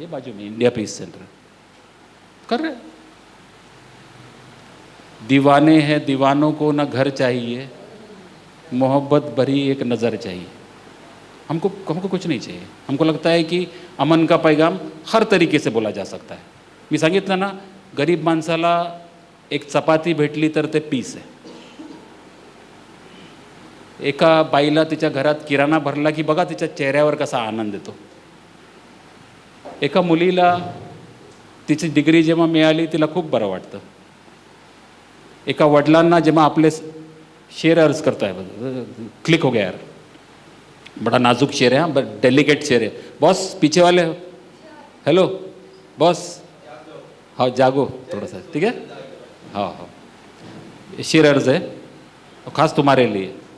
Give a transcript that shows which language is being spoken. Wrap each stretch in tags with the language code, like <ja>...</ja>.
<hi>ये बाजू में इंडिया पीस सेंटर कर रहे हैं। दीवाने हैं, दीवानों को न घर चाहिए, मोहब्बत भरी एक नज़र चाहिए। हमको कुछ नहीं चाहिए। हमको लगता है कि अमन का पैगाम हर तरीके से बोला जा सकता है।</hi> <mr>मी सांगितलं ना, गरीब माणसाला एक चपाती भेटली तर ते पीस आहे। एका बाईला तिच्या घरात किराणा भरला की बघा तिच्या चेहऱ्यावर कसा आनंद येतो। एका मुलीला तिची डिग्री जेव्हा मिळाली तिला खूप बरं वाटतं। एका वडिलांना जेव्हा आपले</mr> <hi>शेर अर्ज करता है, क्लिक हो गया यार, बड़ा नाजुक शेर है, हाँ, डेलिकेट शेर है। बॉस पीछे वाले, हेलो बॉस, हाँ जागो थोड़ा सा, ठीक है, हाँ हाँ, शेर अर्ज है खास तुम्हारे लिए।</hi>